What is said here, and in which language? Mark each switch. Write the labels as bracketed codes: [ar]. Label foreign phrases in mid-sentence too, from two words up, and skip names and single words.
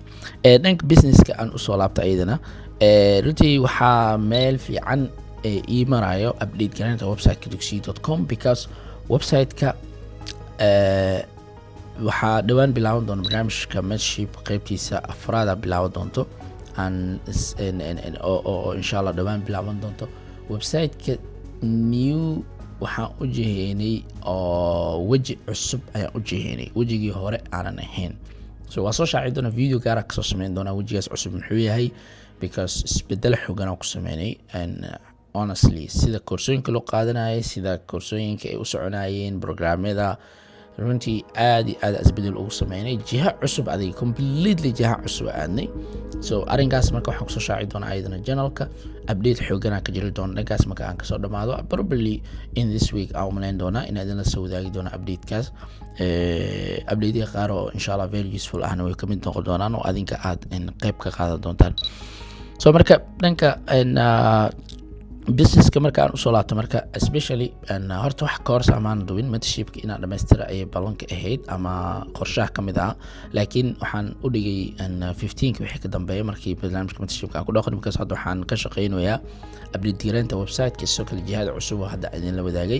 [so] dhanka businesska aan usoo laabta ayadana runtii waxaa meel fiican ii marayo update gareynta websiteka dugsiye.com because websiteka waxaa dhawaan bilaaban doona barnaamijka mentorship qaybtiisa afraada bilaaban doonto oo [ar] إن شاء الله [so] dhawaan bilaaban doonto. websiteka new waxaan u jiheynay oo weji cusub ayaan u jiheynay, wejigii hore aanan ahayn. so waa soo shaaci doona video gaara kasoo sameyn doona wejigaas cusub muxuu yahay, because isbedel xoogan ku sameynay. [en] and honestly [so] sida koorsooyinka loo qaadanayay, sida koorsooyinka ay u soconayeen, programmada runtii aad iyo aad isbedel ugu sameynay. jiha cusub adiga completely jiha cusub aadnay. so arrinkaas marka waxaan kusoo shaaci doonaa ayadana channelka update xoogan ka jiri doona dhankaas marka aan kasoo dhamaado. [en] probably in this week [so] aan umaleyn doonaa in idin la soo wadaagi doona updatekaas. update qaar oo [ar] إن شاء الله [en] very useful [so] ahna way kamid noqon doonaan oo adinka aad qayb ka qaadan doontaan. so marka dhanka businesska marka aan usoo laabto, marka especially horta wax course amaan duwin mentorshipka inaan dhamaystira ayay ballanka ahayd ama qorshaha kamid ah. laakiin waxaan u dhigay 15 wixii ka dambeeya markii barnaamijka mentorshipka aan ku dhaqan, because hadda waxaan ka shaqeynayaa update gareynta websiteka, sidoo kale jihada cusub oo hadda idin la wadaagay.